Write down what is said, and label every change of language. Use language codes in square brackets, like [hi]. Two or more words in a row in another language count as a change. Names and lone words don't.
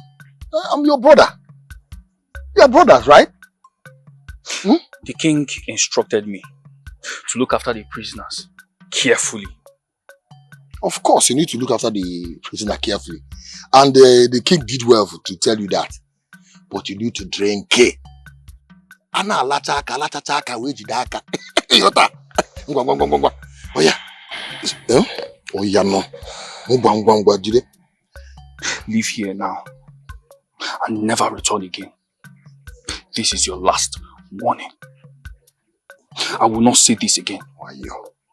[en] I'm your brother. We are brothers, right? The king instructed me to look after the prisoners carefully. Of course, you need to look after the prisoner carefully. And the king did well to tell you that. But you need to drink it. Ana alachaka wejidaka. Yota. [ig] Ngwa. [en] Oh yeah. Oh yeah no. [ig] Ngwa jide. [en] Leave here now and never return again. This is your last warning. I will not say this again.